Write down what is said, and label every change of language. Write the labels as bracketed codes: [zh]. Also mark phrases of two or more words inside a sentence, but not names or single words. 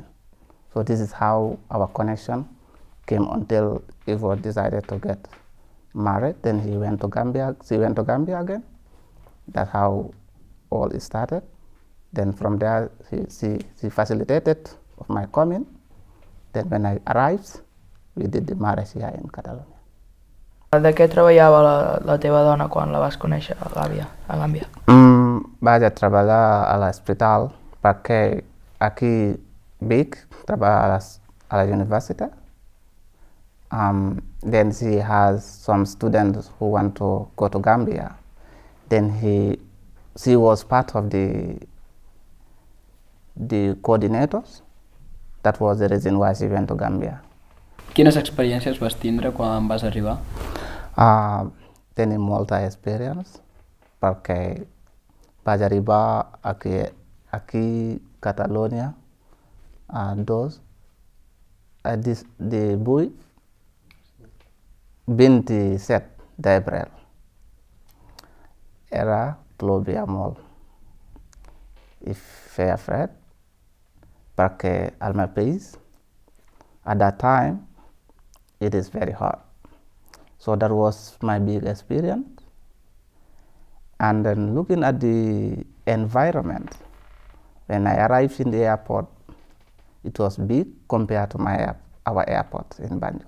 [en] So this is how our connection came until Ivo decided to get married. Then he went to Gambia. She went to Gambia again. That's how all it started. Then from there, she facilitated of my coming. Then when I arrived, we did the marriage here in Catalonia. [ca] De què treballava la teva dona quan la vas conèixer a Gàmbia? Vaig a treballar a l'hospital perquè aquí Vic treballa a la universitat. [en] Then she has some students who want to go to Gambia. Then she was part of the coordinators. That was the reason why she went to Gambia. [ca] Quines experiències vas tindre quan vas arribar? Tenir molta experience perquè vaig arribar aquí Catalonia de 27 d'abril. Era plovia molt. I feia fred perquè al meu país, [en] at that time, it is very hot. So that was my big experience. And then looking at the environment, when I arrived in the airport, it was big compared to our airport in Banjul.